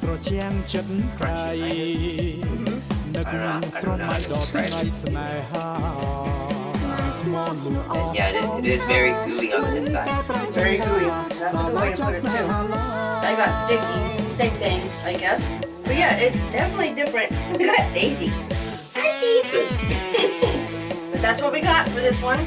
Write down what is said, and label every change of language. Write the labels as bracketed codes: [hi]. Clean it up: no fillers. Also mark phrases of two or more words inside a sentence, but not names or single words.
[km] ជាងចិត្តក្រៃនឹកស្រមៃដល់ថ្ងៃស្នេហា [en] And yeah, it is very gooey on the inside. Very gooey. That's a good way to put it too. I got sticky. Same thing, I guess. But yeah, it's definitely different. We got Daisy. Hi, Daisy. But that's what we got for this one.